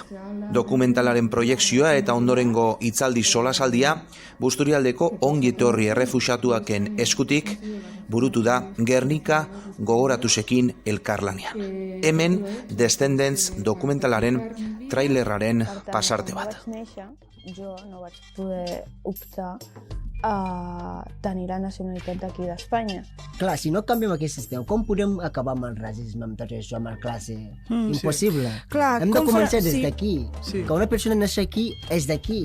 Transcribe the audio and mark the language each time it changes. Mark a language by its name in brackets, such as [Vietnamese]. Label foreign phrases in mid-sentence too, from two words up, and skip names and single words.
[Basque] Dokumentalaren proiekzioa eta ondorengo hitzaldi solasaldia Busturialdeko ongi etorri errefuxiatuaken eskutik burutu da Gernika gogoratusekin elkarlanean. Hemen Descendants dokumentalaren trailerraren pasarte bat. [Catalan] Jo no vaig poder optar a tenir la nacionalitat d'aquí d'Espanya. Clar, si no canviem aquest sistema, com podem acabar amb el racisme, amb tot això, amb la classe? Impossible. Sí. Clar, hem de començar des sí. d'aquí. Sí. Que una persona neix aquí és d'aquí.